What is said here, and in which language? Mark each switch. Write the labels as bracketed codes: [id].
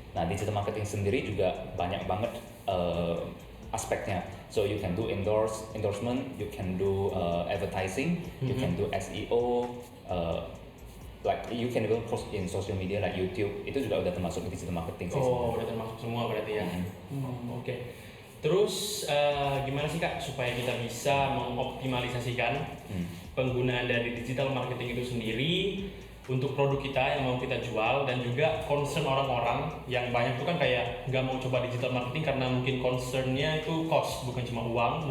[id] Nah, digital marketing sendiri juga banyak banget aspeknya. [en] So you can do endorsement, you can do advertising, you can do SEO, like you can even post in social media like YouTube. [id] Itu juga udah termasuk digital marketing sih. Udah termasuk semua berarti ya. Oke. Terus gimana sih Kak supaya kita bisa mengoptimalisasikan penggunaan dari digital marketing itu sendiri untuk produk kita yang mau kita jual, dan juga concern orang-orang yang banyak tuh kan kayak nggak mau coba digital marketing karena mungkin concernnya itu cost, bukan cuma uang.